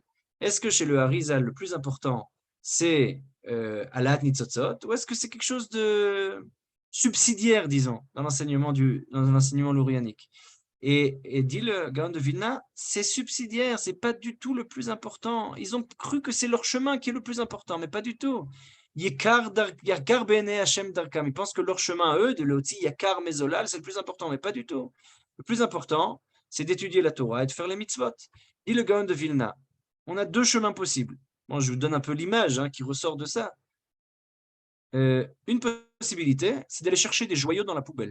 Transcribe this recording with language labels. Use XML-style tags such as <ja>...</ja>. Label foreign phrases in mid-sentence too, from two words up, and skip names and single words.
<fr>Est-ce que chez le Harizal, le plus important, c'est</fr> <he>העלאת ניצוצות,</he> <fr>ou est-ce que c'est quelque chose de subsidiaire, disons, dans l'enseignement lourianique? Et dit le Gaon de Vilna, c'est subsidiaire, c'est pas du tout le plus important. Ils ont cru que c'est leur chemin qui est le plus important, mais pas du tout.</fr> <he>יקר בני השם דרכם.</he> <fr>Ils pensent que leur chemin à eux, de l'oti</fr> <he>יקר מזולל,</he> <fr>c'est le plus important, mais pas du tout. Le plus important, c'est d'étudier la Torah et de faire les mitzvot. Dit le Gaon de Vilna, on a deux chemins possibles. Bon, je vous donne un peu l'image qui ressort de ça. Une possibilité, c'est d'aller chercher des joyaux dans la poubelle.</fr>